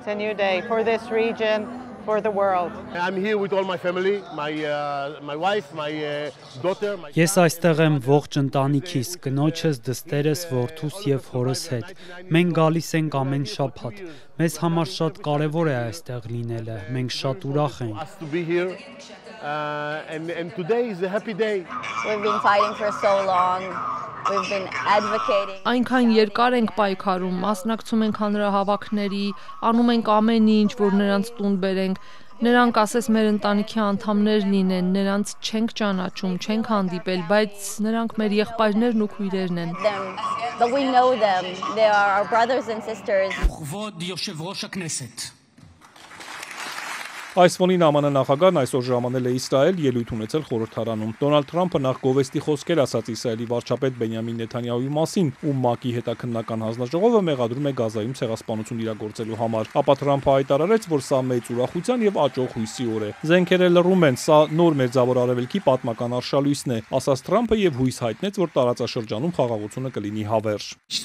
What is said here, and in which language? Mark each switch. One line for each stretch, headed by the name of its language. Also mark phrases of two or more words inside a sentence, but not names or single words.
Armenian: Ես այստեղ եմ ողջ ընտանիքիս, կնոջս, դստերս, որդուս եւ հորս հետ։ Մենք գալիս ենք ամեն շաբաթ։ Մեզ համար շատ կարեւոր է այստեղ լինելը։ Մենք շատ ուրախ ենք։
English: And today is a happy day. We've been fighting for so long. We've been advocating.
Armenian: Այնքան երկար ենք պայքարում, մասնակցում ենք հանրահավաքների, անում ենք ամեն ինչ, որ նրանց տուն բերենք։ Նրանք ասես մեր ընտանիքի անդամներ լինեն, նրանց չենք ճանաչում, չենք հանդիպել, բայց նրանք մեր եղբայրներն ու քույրերն են։
English: But we know them. They are our brothers and sisters.
Armenian: Այս ֆոնին ԱՄՆ նախագահն այսօր ժամանել է Իսրայել, ելույթ ունեցել խորհրդարանում։ Դոնալդ Թրամփը նախ գովեստի խոսքեր ասաց Իսրայելի վարչապետ Բենյամին Նեթանյահուի մասին, ում ՄԱԿ-ի հետաքննական հանձնաժողովը մեղադրում է Գազայում ցեղասպանություն իրագործելու համար։ Ապա Թրամփը հայտարարեց, որ սա մեծ ուրախության եւ աճող հույսի օր է։ Զենքերը լռում են, սա նոր Մերձավոր Արևելքի պատմական արշալույսն է, ասաց Թրամփը եւ հույս հայտնեց, որ տարածաշրջանում խաղաղությունը կլինի հավերժ։